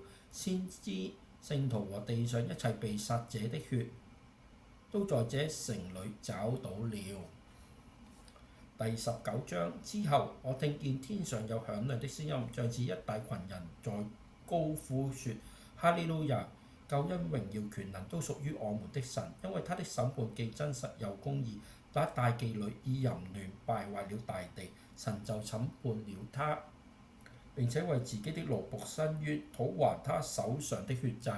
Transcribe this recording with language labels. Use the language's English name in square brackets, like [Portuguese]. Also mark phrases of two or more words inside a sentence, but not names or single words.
[Chinese] 先知、聖徒和地上一切被殺者的血，都在這城裏找到了。第19章之後，我聽見天上有響亮的聲音，像是一大群人在高呼說：哈利路亞！救恩、榮耀、權能都屬於我們的神，因為他的審判既真實又公義。那大妓女以淫亂敗壞了大地，神就審判了他，並且為自己的奴僕申冤，討還他手上的血債。